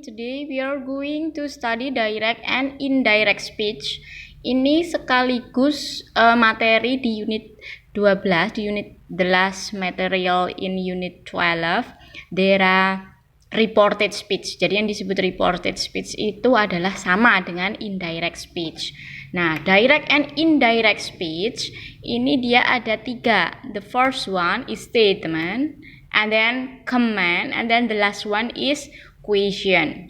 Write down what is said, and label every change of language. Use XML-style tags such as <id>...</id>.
<en>Today we are going to study direct and indirect speech.</en> <id>Ini sekaligus materi di unit 12, di unit</id> <en>the last material in unit 12. There are reported speech.</en> <id>Jadi yang disebut reported speech itu adalah sama dengan indirect speech. Nah, direct and indirect speech ini dia ada 3.</id> <en>The first one is statement, and then command, and then the last one is question.</en>